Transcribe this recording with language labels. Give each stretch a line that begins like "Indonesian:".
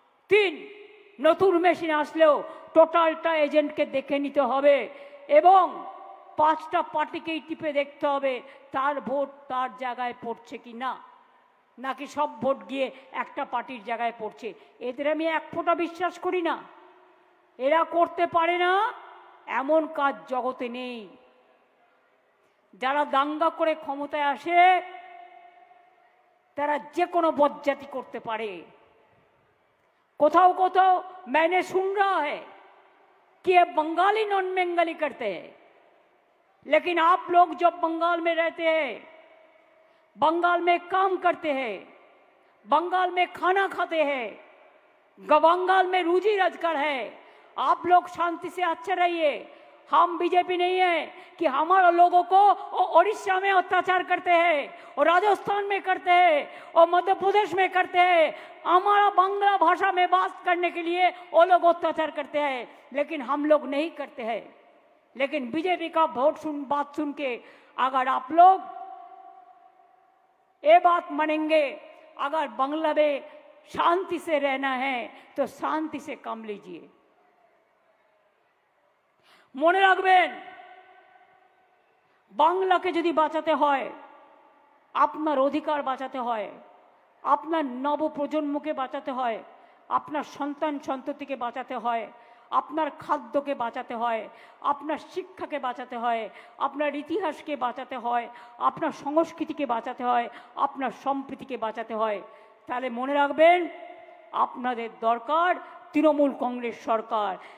Bangla: 3, নতুন মেশিন আসলেও টোটালটা এজেন্টকে দেখে নিতে হবে এবং 5টা পার্টিকেই টিপে দেখতে হবে তার ভোট তার জায়গায় পড়ছে কি না, নাকি সব ভোট গিয়ে একটা পার্টির জায়গায় পড়ছে। এদের আমি এক ফোঁটা বিশ্বাস করি না। এরা করতে পারে না এমন কাজ জগতে নেই। যারা দাঙ্গা করে ক্ষমতায় আসে তারা যে কোনো বজ্জাতি করতে পারে। কোথাও কোথাও
Hindi: मैंने सुन रहा है कि ये बंगाली नॉन बंगाली करते हैं, लेकिन आप लोग जब बंगाल में रहते हैं, बंगाल में काम करते हैं, बंगाल में खाना खाते हैं, बंगाल में रोजी रोजगार है, आप लोग शांति से अच्छे रहिए। हम बीजेपी नहीं है कि हमारे लोगों को उड़ीसा में अत्याचार करते हैं और राजस्थान में करते हैं और मध्य प्रदेश में करते हैं। हमारा बांग्ला भाषा में बात करने के लिए वो लोग अत्याचार करते हैं, लेकिन हम लोग नहीं करते हैं। लेकिन बीजेपी का बात सुन के अगर आप लोग ये बात मानेंगे, अगर बांग्ला में शांति से रहना है तो शांति से काम लीजिए।
Bangla: মনে রাখবেন, বাংলাকে যদি বাঁচাতে হয়, আপনার অধিকার বাঁচাতে হয়, আপনার নবপ্রজন্মকে বাঁচাতে হয়, আপনার সন্তান সন্ততিকে বাঁচাতে হয়, আপনার খাদ্যকে বাঁচাতে হয়, আপনার শিক্ষাকে বাঁচাতে হয়, আপনার ইতিহাসকে বাঁচাতে হয়, আপনার সংস্কৃতিকে বাঁচাতে হয়, আপনার সম্প্রীতিকে বাঁচাতে হয়, তাহলে মনে রাখবেন আপনাদের দরকার তৃণমূল কংগ্রেস সরকার।